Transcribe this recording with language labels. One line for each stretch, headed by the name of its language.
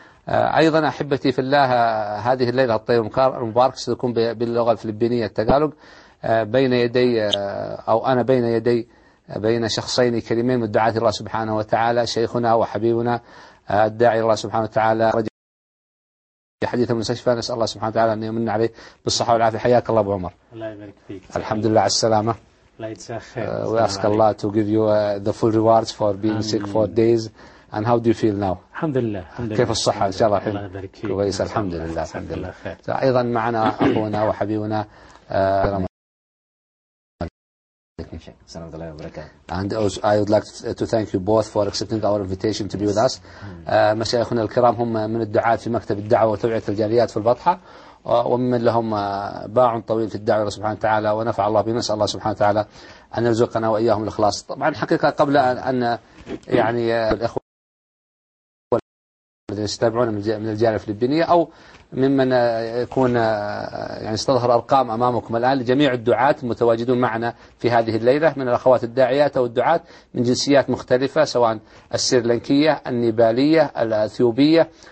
Arabic: أيضا أحبتي في الله هذه الليلة الطيبة المباركة ستكون باللغة الفلبينية التقالوق، بين يدي أو أنا بين يدي بين شخصين كريمين من دعاة الله سبحانه وتعالى، شيخنا وحبيبنا الداعي الله سبحانه وتعالى حديث المستشفى، نسأل الله سبحانه وتعالى أن يمن عليه بالصحة والعافية. حياك الله أبو عمر. الله يبارك فيك. الحمد لله على السلامة.
English: We ask Allah to give you the full rewards for being sick for days. And how do you feel now?
Arabic: Alhamdulillah. كيف الصحة؟ إن شاء الله حلو. الله يبارك فيك. الحمد لله. الحمد لله. أيضا معنا أخونا وحبيبنا. السلام عليكم.
English: And I would like to thank you both for accepting our invitation to be with us.
Arabic: مشايخنا الكرام هم من الدعاة في مكتب الدعوة وتوعية الجاليات في البطحة، ومن لهم باع طويل في الدعوة سبحانه وتعالى ونفع الله بنا، نسأل الله سبحانه وتعالى أن يرزقنا وإياهم الإخلاص. طبعا حقيقة قبل أن يعني الإخوة الذين يتابعون من الجالية الفلبينية أو ممن يكون يعني استظهر أرقام أمامكم الآن لجميع الدعاة المتواجدون معنا في هذه الليلة من الأخوات الداعيات أو الدعاة من جنسيات مختلفة، سواء السريلانكية، النيبالية، الأثيوبية،